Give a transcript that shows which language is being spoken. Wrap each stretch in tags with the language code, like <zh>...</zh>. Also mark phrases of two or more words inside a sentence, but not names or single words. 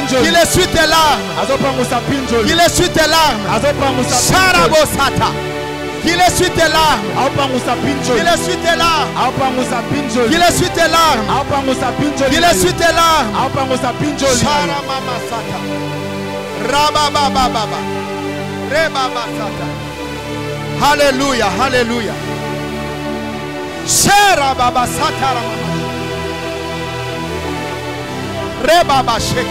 <fr>Sharabosata. Qu'il essuie tes larmes. Qu'il essuie tes larmes. Qu'il essuie tes larmes. Qu'il essuie tes larmes. Sharamama Sata. Rababababa. Rebaba Sata. Alléluia, alléluia. Sharababa Sata Ramama. Rebaba Sheke.</fr>